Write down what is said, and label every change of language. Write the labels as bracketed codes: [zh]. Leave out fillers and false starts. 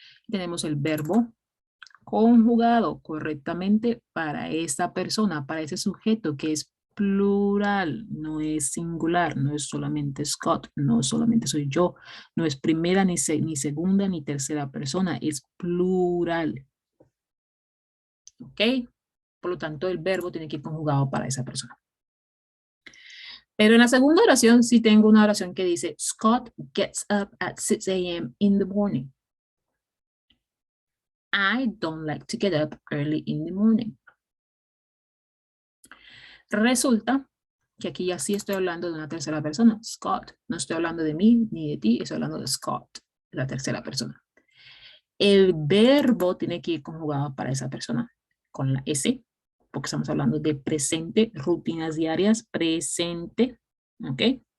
[es] Tenemos el verbo conjugado correctamente para esta persona, para ese sujeto que es plural, no es singular, no es solamente Scott, no solamente soy yo, no es primera, ni segunda, ni tercera persona, es plural. ¿Ok? Por lo tanto, el verbo tiene que ir conjugado para esa persona. Pero en la segunda oración sí tengo una oración que dice, [en] Scott gets up at 6 a.m. in the morning. I don't like to get up early in the morning. [es] Resulta que aquí ya sí estoy hablando de una tercera persona, Scott. No estoy hablando de mí ni de ti, estoy hablando de Scott, la tercera persona. El verbo tiene que ir conjugado para esa persona con la S, porque estamos hablando de presente, rutinas diarias, presente, ¿ok?